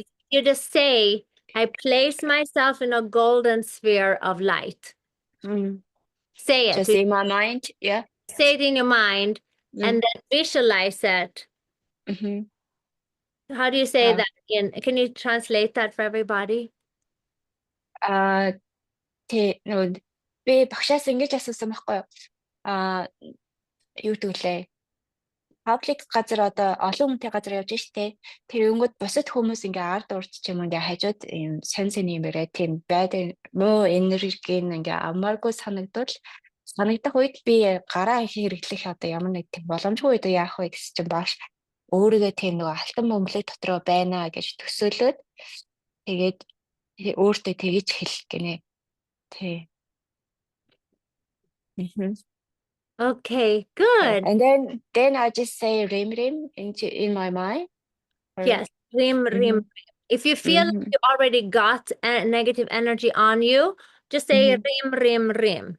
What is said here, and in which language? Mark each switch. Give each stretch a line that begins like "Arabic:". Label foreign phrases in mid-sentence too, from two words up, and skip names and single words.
English: You just say, I place myself in a golden sphere of light. Mm, Say it. just in my mind, yeah. Say it in your mind and then visualize it. Mm-hmm. How do you say that in? Can you translate that for everybody?
Mongolian: Би багшаас ингэж асуусан байхгүй юу? Юу гэвэл паблик газар одоо олон хүнтэй газар явж штэ. Тэр өнгөд бусад хүмүүс ингээ ард урд ч юм ингээ хажууд юм сонь сонь юм бэрээ тийм байдаг муу энергийг ингээ амааргүй санагдах үед би гараа хэрэглэх одоо ямар нэг тийм боломжгүй үед яах вэ гэсэн чинь багш өөрийгөө тийм нэг алтан бөмбөлөг дотроо байна гэж төсөөлөөд тэгээд өөртөө тэгэж хэлэх гинэ. Тий.
English: Okay, good. And then I just say rim rim in my mind. Yes, rim, rim. If you feel like you already got a negative energy on you, just say rim, rim, rim.